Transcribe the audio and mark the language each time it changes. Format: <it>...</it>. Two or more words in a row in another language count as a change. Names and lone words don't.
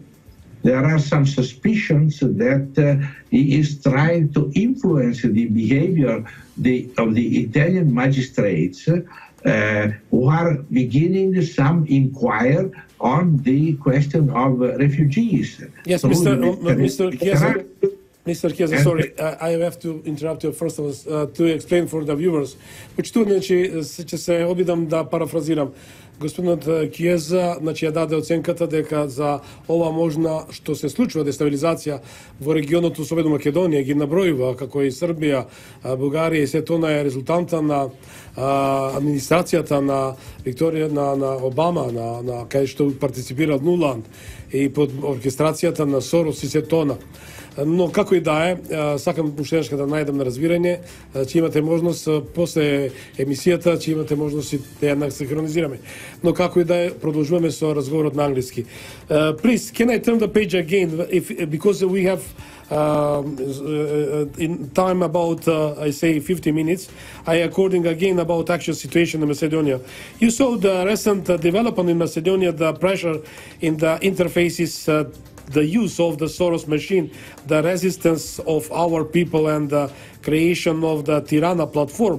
<en>There are some suspicions that he is trying to influence the behavior of the Italian magistrates who are beginning some inquiry on the question of refugees. Yes, Mr. Chiesa, sorry, I have to interrupt you first of all to explain for the viewers.</en> <mk>Почиту, значи, ќе се обидам да парафразирам. Господинот Киеза, значи, ја даде оценката дека за ова можна што се случува дестабилизација во регионот, особено Македонија, ги набројува како и Србија, Бугарија, и се тоа е резултанта на администрацијата на Викторија, на Обама, на кај што партиципира Нуланд и под оркестрацијата на Сорос и се тоа. Но како и да е, сакам уште да најдам на разбирање, че имате можност после емисијата, че имате можност да ја синхронизираме. Но како и да е, продолжуваме со разговорот на англиски.</mk> <en>Please, can I turn the page again, because we have in time about, I say, 50 minutes, according again about actual situation in Macedonia. You saw the recent development in Macedonia, the pressure in the interfaces the use of the Soros machine, the resistance of our people, and the creation of the Tirana platform.</en>